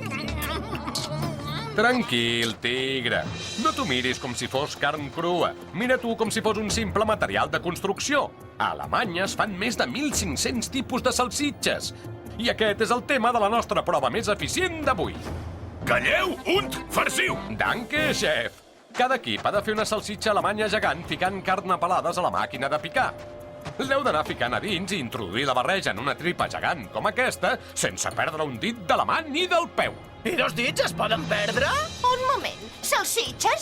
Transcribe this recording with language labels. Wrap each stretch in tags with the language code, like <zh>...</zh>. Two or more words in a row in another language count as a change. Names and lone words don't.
<ca>Tranquil, tigre. No t'ho miris com si fos carn crua. Mira tu com si fos un simple material de construcció. A Alemanya es fan més de 1.500 tipus de salsitxes. I aquest és el tema de la nostra prova més eficient d'avui. Calleu und farciu!</ca> <de>Danke, chef.</de> <ca>Cada equip ha de fer una salsitxa alemanya gegant ficant carn a pelades a la màquina de picar. L'heu d'anar ficant a dins i introduir la barreja en una tripa gegant com aquesta sense perdre un dit de la mà ni del peu. I 2 dits es poden perdre? Un moment, salsitxes?</ca>